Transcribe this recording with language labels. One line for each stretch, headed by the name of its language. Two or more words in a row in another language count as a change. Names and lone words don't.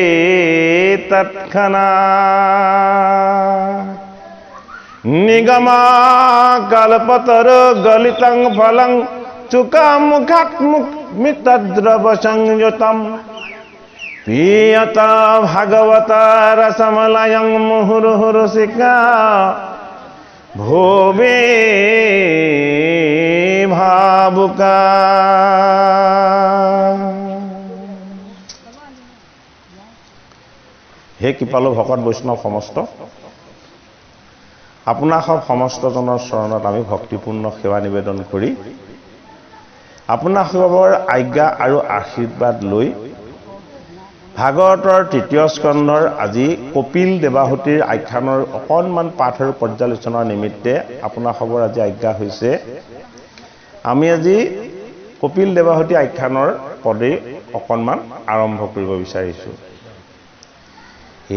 Sanskrit: तत्क्षणात् निगमा कल्पतरो गलितं फलं चुकामुखात् मितद्रव संयुतम् पीयता भागवता रसमलयं मुहुर्मुहुरसिका भोवे भावुका
Assamese: হে কৃপালু ভকত বৈষ্ণৱ সমস্ত আপোনাক সমস্তজনৰ চৰণত আমি ভক্তিপূৰ্ণ সেৱা নিবেদন কৰি আপোনাকৰ আজ্ঞা আৰু আশীৰ্বাদ লৈ ভাগৱতৰ তৃতীয় স্কন্ধৰ আজি কপিল দেৱাহুতিৰ আখ্যানৰ অকণমান পাঠ আৰু পৰ্যালোচনাৰ নিমিত্তে আপোনাকৰ আজি আজ্ঞা হৈছে আমি আজি কপিল দেৱাহুতি আখ্যানৰ পদে অকণমান আৰম্ভ কৰিব বিচাৰিছো।